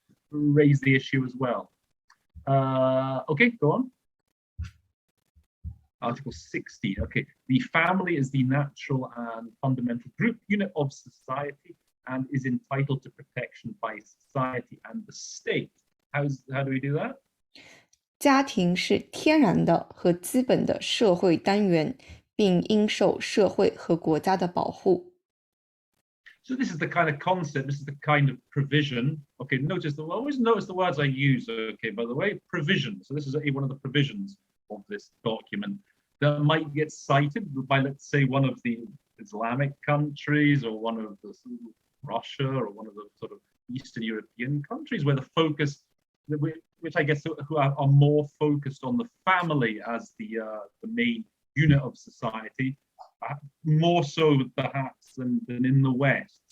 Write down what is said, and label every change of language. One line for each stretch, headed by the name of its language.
English: Raise the issue as well. Okay, go on. Article 60. Okay, the family is the natural and fundamental group unit of society and is entitled to protection by society and the state. How do we do that?
Chinese: 家庭是天然的和基本的社会单元，并应受社会和国家的保护。
English: So this is the kind of concept, this is the kind of provision. Okay, always notice the words I use, okay, by the way, provision. So this is one of the provisions of this document that might get cited by, let's say, one of the Islamic countries or one of the Russia or one of the sort of Eastern European countries where the focus, which I guess who are more focused on the family as the main unit of society, more so perhaps than in the West.